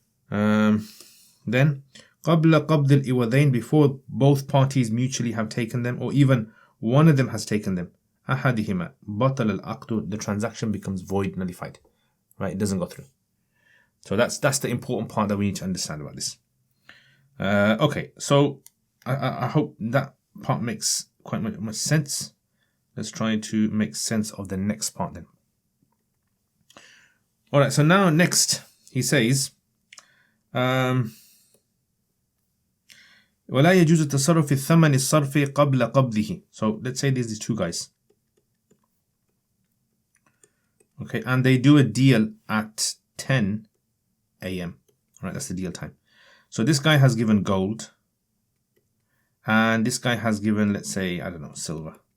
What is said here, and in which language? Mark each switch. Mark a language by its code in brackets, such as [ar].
[en] Then [ar] قبل قبض الإوذين, [en] before both parties mutually have taken them, or even one of them has taken them, [ar] أحدهما بطل العقد, [en] the transaction becomes void, nullified. Right, it doesn't go through. So that's the important part that we need to understand about this. Okay, so I hope that part makes quite much sense. Let's try to make sense of the next part then. Alright, so now next he says [ar] ولا يجوز التصرف في الثمن الصرفي قبل قبضه. [en] So let's say there's these two guys. Okay, and they do a deal at 10 a.m. Alright, that's the deal time. So this guy has given gold, and this guy has given, let's say, I don't know, silver.